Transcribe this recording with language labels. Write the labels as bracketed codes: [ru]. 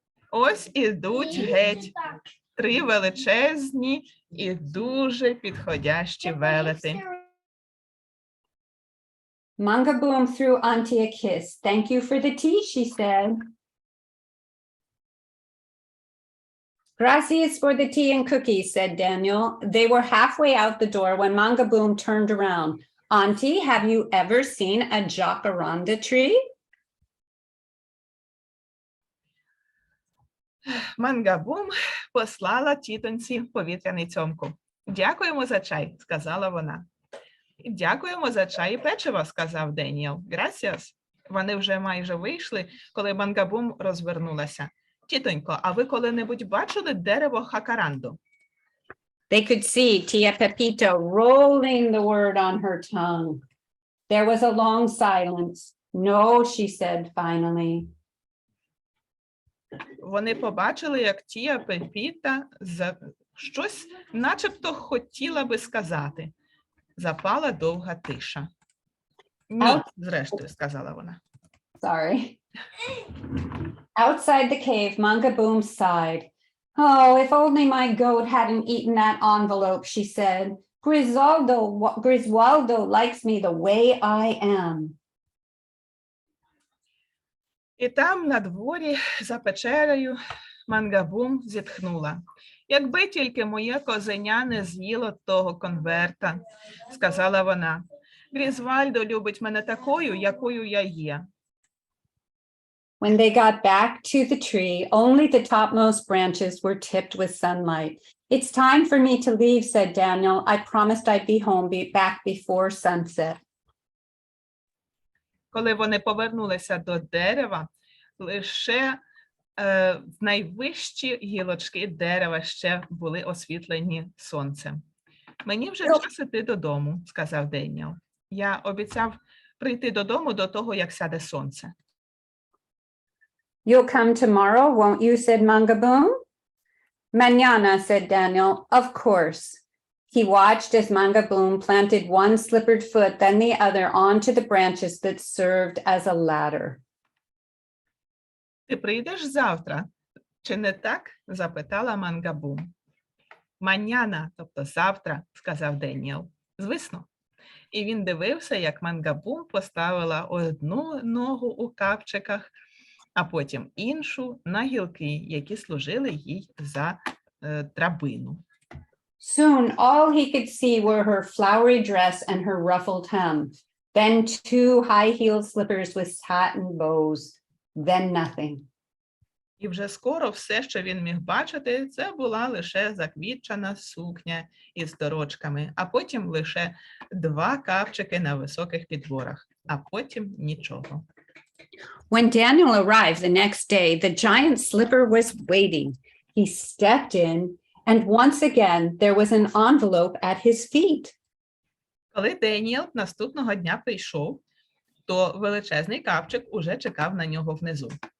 [uk] Ось ідуть геть 3 величезні і дуже підходящі велети. [en] Mangaboom threw Auntie a kiss. Thank you for the tea, she said. Gracias for the tea and cookies, said Daniel. They were halfway out the door when Mangaboom turned around. Auntie, have you ever seen a jacaranda tree? [uk] Мангабум послала тітоньці повітряний цьомку. Дякуємо за чай, сказала вона. Дякуємо за чай і печиво, сказав Деніел. [es] Gracias. [uk] Вони вже майже вийшли, коли Мангабум розвернулася. Тітонько, а ви коли-небудь бачили дерево хакаранду? [en] They could see Tia Pepita rolling the word on her tongue. There was a long silence. No, she said finally. [uk] Вони побачили, як Тія Пепіта щось начебто хотіла би сказати. Запала довга тиша. Ні, зрештою, сказала вона. [en] Sorry. Outside the cave, Mangaboom sighed. Oh, if only my goat hadn't eaten that envelope, she said. Griswaldo likes me the way I am. [uk] І там, на дворі, за печерою, Мангабум зітхнула. Якби тільки моє козеня не з'їло того конверта, сказала вона. Грізвальдо любить мене такою, якою я є. [en] When they got back to the tree, only the topmost branches were tipped with sunlight. It's time for me to leave, said Daniel. I promised I'd be home back before sunset. [uk] Коли вони повернулися до дерева, лише найвищі гілочки дерева ще були освітлені сонцем. Мені вже час іти додому, сказав Деніел. Я обіцяв прийти додому до того, як сяде сонце. [en] You'll come tomorrow, won't you, said Mangaboom. Manana, said Daniel, of course. He watched as Mangaboom planted one slippered foot, then the other onto the branches that served as a ladder. [uk] Ти прийдеш завтра, чи не так? Запитала Мангабум. Маняна, тобто завтра, сказав Деніел. Звісно. І він дивився, як Мангабум поставила одну ногу у капчиках, а потім іншу на гілки, які служили їй за драбину. [en] Soon all he could see were her flowery dress and her ruffled hem, then two high-heeled slippers with satin bows, then nothing. [uk] І вже скоро все, що він міг бачити, це була лише заквітчана сукня із дорочками, а потім лише два капчики на високих підборах, а потім нічого. [en] When Daniel arrived the next day, the giant slipper was waiting. He stepped in, and once again, there was an envelope at his feet. [uk] Коли Деніел наступного дня прийшов, то величезний капчик уже чекав на нього внизу.